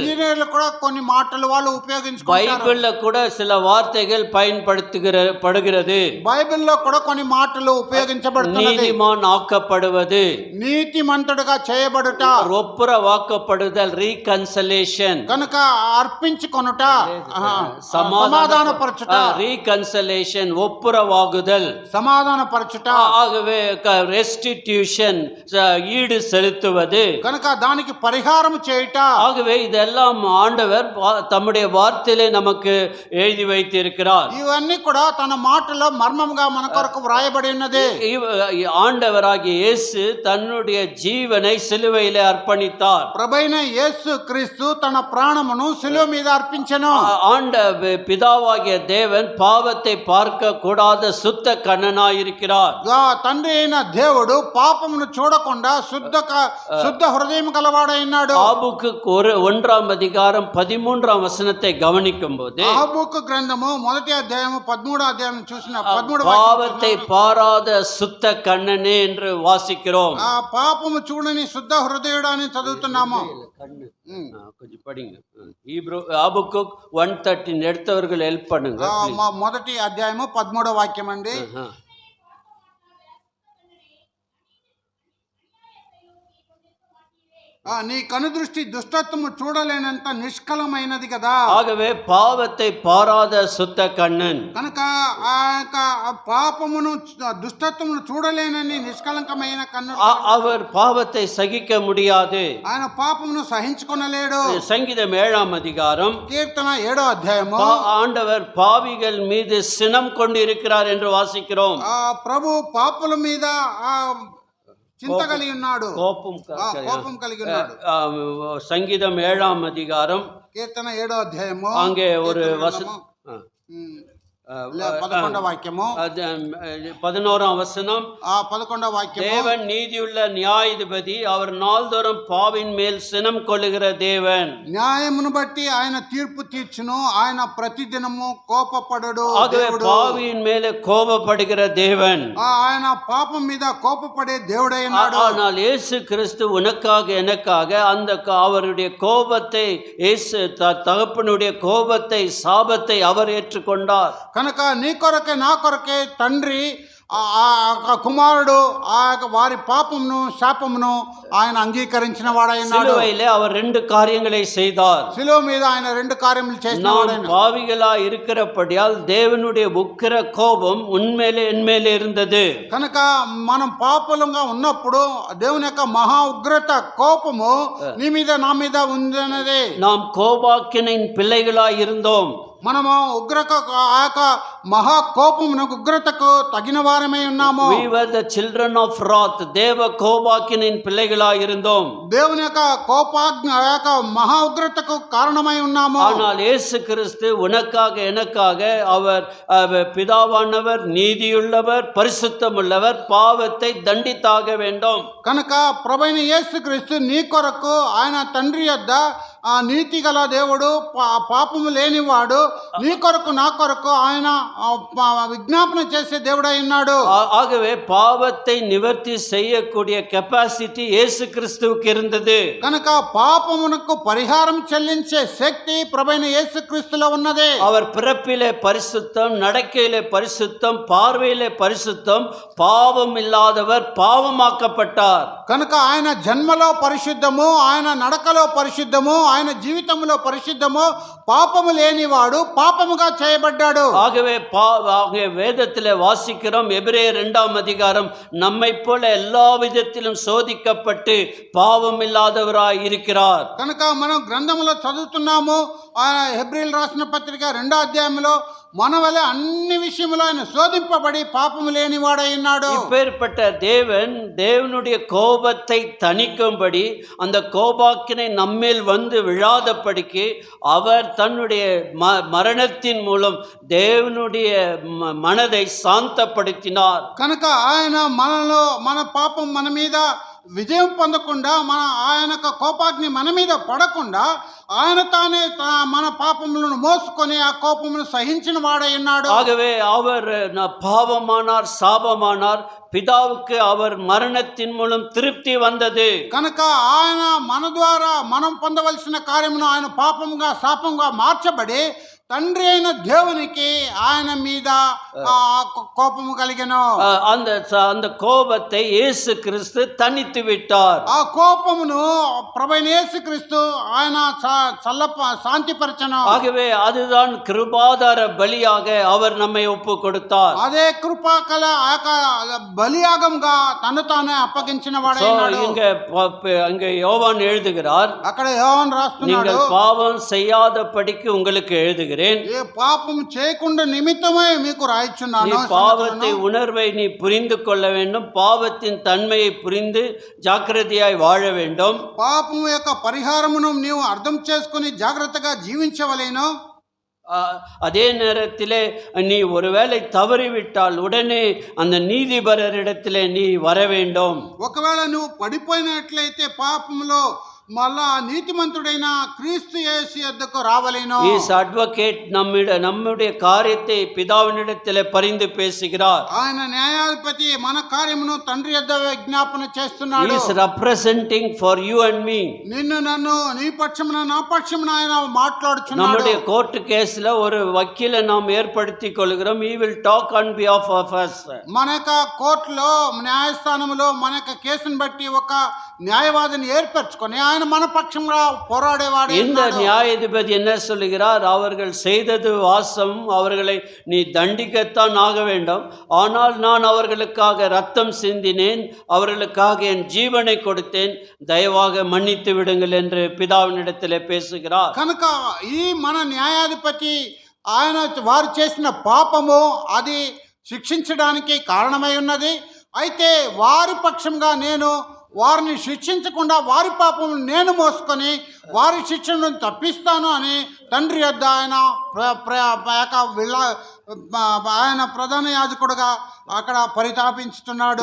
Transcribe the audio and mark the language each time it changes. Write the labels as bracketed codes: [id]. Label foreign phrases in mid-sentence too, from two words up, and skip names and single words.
[te] ఇంజనీర్లు కూడా కొన్ని మాటలు వాళ్ళు ఉపయోగించుకుంటారు. [ta] பைபிள்ல கூட சில வார்த்தைகள் பயன்படுத்துகிறது. [te] బైబిల్లో కూడా కొన్ని మాటలు ఉపయోగించబడుతున్నది. [ta] நீதிமான் ఆకப்படுவது, [te] నీతిమంతుడుగా చేయబడుట, [ta] ఒప్పురవాக்கப்படுதல், ரீகன்சலேஷன். [te] కనుక అర్పించుకొనుట, సమాధానపరచుట, [ta] ரீகன்சலேஷன் ஒப்புரவாகுதல், [te] సమాధానపరచుట. [ta] ஆகவே ரெஸ்டிடியூஷன் ஈடு செலுத்துவது, [te] కనుక దానికి పరిహారం చేయుట. [ta] ஆகவே இதெல்லாம் ஆண்டவர் தம்முடைய வார்த்தையிலே நமக்கு எழுதி வைத்திருக்கிறார். [te] ఇవన్నీ కూడా తన మాటలో మర్మంగా మన కొరకు వ్రాయబడి ఉన్నది. [ta] ஆண்டவராகிய இயேசு தன்னுடைய ஜீவனை சிலுவையிலே அர்ப்பணித்தார். பலியாடித்தார். [te] ప్రభైన యేసు క్రీస్తు తన ప్రాణమును శిలువ మీద అర్పించెను. [ta] ஆண்ட பிதாவாகிய தேவன் பாவத்தை பார்க்க கூடாத சுத்த கண்ணனாயிருக்கிறார். [te] తండ్రి అయిన దేవుడు పాపమును చూడకుండా శుద్ధ హృదయం గలవాడైనాడు. [ta] ஆபுக்கு 1ஆம் அதிகாரம் 13ஆம் வசனத்தை கவனிக்கும் போது [te] ఆబూకు గ్రంథము 1వ అధ్యాయము 13వ అధ్యాయం చూసిన 13వ [ta] பாவத்தை பாராத சுத்த கண்ணனே என்று வாசிக்கிறோம். [te] పాపము చూడని శుద్ధ హృదయుడు అని చదువుతున్నాము. [ta] கொஞ்சம் படிங்க. ஹீப்ரூ ஆபுக்குக் 1:13 எடுத்தவர்கள் ஹெல்ப் பண்ணுங்க. [te] మొదటి అధ్యాయము 13వ వాక్యం అండి. నీ కనుదృష్టి దుష్టత్వము చూడలేనంత నిష్కలమైనది కదా. [ta] ஆகவே பாவத்தை பாராத சுத்த கண்ணன் [te] కనుక ఆ యొక్క పాపమును దుష్టత్వమును చూడలేనని నిష్కలంకమైన కన్నుడు. [ta] அவர் பாவத்தை சகிக்க முடியாது. [te] ఆయన పాపమును సహించుకొనలేడు. [ta] சங்கீதம் 7ஆம் அதிகாரம் [te] కీర్తన 7వ అధ్యాయము [ta] ஆண்டவர் பாவிகள் மீது சினம் கொண்டிருக்கிறார் என்று வாசிக்கிறோம். [te] ప్రభు పాపుల మీద చింత కలిగి ఉన్నాడు, కోపం కలిగి ఉన్నాడు. [ta] சங்கீதம் 7ஆம் அதிகாரம் [te] కీర్తన 7వ అధ్యాయము [ta] அங்கே ஒரு வசனம் [te] 11వ వాక్యము [ta] 11ஆம் வசனம் [te] 11వ వాక్యము [ta] தேவன் நீதியுள்ள நியாயாதிபதி, அவர் நாள்தோறும் பாவின் மேல் சினம் கொள்ளுகிற தேவன். [te] న్యాయమును బట్టి ఆయన తీర్పు తీర్చును, ఆయన ప్రతిదినము కోపపడడు. [ta] ஆகவே பாவியின் மேலே கோபப்படுகிற தேவன், [te] ఆయన పాపం మీద కోపపడే దేవుడైనాడు. [ta] ஆனால் இயேசு கிறிஸ்து உனக்காக எனக்காக அந்த அவருடைய கோபத்தை, இயேசு தகப்பனுடைய கோபத்தை, சாபத்தை அவர் ஏற்றுக்கொண்டார். [te] కనుక నీ కొరకే నా కొరకే తండ్రి కుమారుడు ఆ వారి పాపమును శాపమును ఆయన అంగీకరించిన వాడైనాడు. [ta] சிலுவையிலே அவர் 2 காரியங்களை செய்தார். [te] శిలువ మీద ఆయన 2 కార్యములు చేసినాడు. [ta] நாம் பாவிகளா இருக்கிறபடியால் தேவனுடைய உக்கிர கோபம் உன்மேலே என்மேலே இருந்தது. [te] కనుక మనం పాపులంగా ఉన్నప్పుడు దేవుని యొక్క మహా ఉగ్రత కోపము నీ మీద నా మీద ఉందన్నదే. [ta] நாம் கோபாக்கினின் பிள்ளைகளாய் இருந்தோம். [te] మనము ఆ యొక్క మహా కోపమునకు ఉగ్రతకు తగిన వారమై ఉన్నాము. [en] We were the children of wrath. [ta] தேவ கோபாக்கினின் பிள்ளைகளாய் இருந்தோம். [te] దేవుని యొక్క కోపాగ్ని ఆ యొక్క మహా ఉగ్రతకు కారణమై ఉన్నాము. [ta] ஆனால் இயேசு கிறிஸ்து உனக்காக எனக்காக அவர் பிதாவானவர், நீதியுள்ளவர், பரிசுத்தமுள்ளவர், பாவத்தை தண்டித்தாக வேண்டும். [te] కనుక ప్రభువైన యేసుక్రీస్తు నీ కొరకు ఆయన తండ్రి యొద్ద నీతి గల దేవుడు, పాపము లేనివాడు, నీ కొరకు నా కొరకు ఆయన విజ్ఞాపన చేసే దేవుడై ఉన్నాడు. [ta] ஆகவே பாவத்தை நிவர்த்தி செய்யக்கூடிய கெப்பாசிட்டி இயேசு கிறிஸ்துவுக்கு இருந்தது. [te] కనుక పాపమునకు పరిహారం చెల్లించే శక్తి ప్రభువైన యేసుక్రీస్తులో ఉన్నది. [ta] அவர் பிறப்பிலே பரிசுத்தம், நடக்கையிலே பரிசுத்தம், பார்வையிலே பரிசுத்தம், பாவம் இல்லாதவர் பாவமாக்கப்பட்டார். [te] కనుక ఆయన జన్మలో పరిశుద్ధము, ఆయన నడకలో పరిశుద్ధము, ఆయన జీవితంలో పరిశుద్ధము, పాపము లేనివాడు పాపముగా చేయబడ్డాడు. [ta] ஆகவே வேதத்திலே வாசிக்கிறோம், எபிரேயர் 2ஆம் அதிகாரம், நம்மை போல எல்லா விதத்திலும் சோதிக்கப்பட்டு பாவம் இல்லாதவராய் இருக்கிறார். [te] కనుక మనం గ్రంథములో చదువుతున్నాము, హెబ్రీయులు రాసిన పత్రిక 2వ అధ్యాయంలో మన వలె అన్ని విషయములో ఆయన శోధింపబడి పాపము లేనివాడై ఉన్నాడు. [ta] இப்பேற்பட்ட தேவன் தேவனுடைய கோபத்தை தணிக்கும்படி அந்த கோபாக்கினை நம்மேல் வந்து விழாதபடிக்கு அவர் தன்னுடைய மரணத்தின் மூலம் தேவனுடைய மனதை சாந்தப்படுத்தினார். [te] కనుక ఆయన మనలో మన పాపం మన మీద విజయం పొందకుండా, ఆయన కోపాగ్ని మన మీద పడకుండా ఆయన తానే మన పాపములను మోసుకొని ఆ కోపమును సహించిన వాడై ఉన్నాడు. [ta] ஆகவே அவர் பாவமானார், சாபமானார், பிதாவுக்கு அவர் மரணத்தின் மூலம் திருப்தி வந்தது. [te] కనుక ఆయన మన ద్వారా మనం పొందవలసిన కార్యమును ఆయన పాపముగా శాపంగా మార్చబడి తండ్రి అయిన దేవునికి ఆయన మీద కోపము కలిగెను. [ta] அந்த கோபத்தை இயேசு கிறிஸ்து தணித்து விட்டார். [te] ఆ కోపమును ప్రభువైన యేసుక్రీస్తు ఆయన శాంతిపరచను. [ta] ஆகவே அதுதான் கிருபாதார பலியாக அவர் நம்மை ஒப்பு கொடுத்தார். [te] అదే కృపాకల బలియాగంగా తను తానే అప్పగించిన వాడైనాడు. [ta] இங்க யோவான் எழுதுகிறார், [te] అక్కడ యోహాను రాస్తున్నాడు, [ta] நீங்கள் பாவம் செய்யாதபடிக்கு உங்களுக்கு எழுதுகிறேன். எழுதுகிறேன். [te] ఏ పాపం చేయకుండా నిమిత్తమే మీకు [ta] நீ [te] రాయిచున్నాను. [ta] பாவத்தை உணர்வை நீ புரிந்து கொள்ள வேண்டும். பாவத்தின் தன்மையை புரிந்து ஜாக்கிரதையாய் வாழ வேண்டும். [te] పాపం యొక్క పరిహారమును నీవు అర్థం చేసుకుని జాగ్రత్తగా జీవించవలేను. [ta] அதே நேரத்திலே நீ ஒருவேளை தவறிவிட்டால் உடனே அந்த நீதிபரரிடத்திலே நீ வர வேண்டும். [te] ఒకవేళ నువ్వు పడిపోయినట్లయితే పాపంలో మళ్ళా నీతిమంతుడైన క్రీస్తు యేసు యొద్దకు రావలేను. [en] is advocate [ta] நம்முடைய காரியத்தை பிதாவினிடத்திலே பரிந்து பேசுகிறார். [te] ఆయన న్యాయాధిపతి మన కార్యమును తండ్రి యొద్ద విజ్ఞాపన చేస్తున్నాడు. [en] is representing for you and me. [te] నిన్ను నన్ను నీ పక్షమున నా పక్షమున ఆయన మాట్లాడుచున్నాడు. [ta] நம்முடைய கோர்ட் கேஸ்ல ஒரு வக்கீலை நாம் ஏற்படுத்திக் கொள்கிறோம். [en] he will talk on behalf of us. [te] మన యొక్క కోర్టులో న్యాయస్థానంలో మన యొక్క కేసును బట్టి ఒక న్యాయవాదిని ఏర్పరచుకొని ఆయన మన పక్షంగా పోరాడేవాడు. [ta] இந்த நியாயாதிபதி என்ன சொல்லுகிறார்? அவர்கள் செய்தது வாசம், அவர்களை நீ தண்டிக்கத்தான் ஆக வேண்டும். ஆனால் நான் அவர்களுக்காக ரத்தம் சிந்தினேன், அவர்களுக்காக என் ஜீவனை கொடுத்தேன், தயவாக மன்னித்து விடுங்கள் என்று பிதாவினிடத்திலே பேசுகிறார். [te] కనుక ఈ మన న్యాయాధిపతి ఆయన వారు చేసిన పాపము అది శిక్షించడానికి కారణమై ఉన్నది. అయితే వారి పక్షంగా నేను వారిని శిక్షించకుండా వారి పాపం నేను మోసుకొని వారి శిక్షను తప్పిస్తాను అని తండ్రి యొద్ద ఆయన ప్రధాన యాజకుడుగా అక్కడ పరితాపించుతున్నాడు.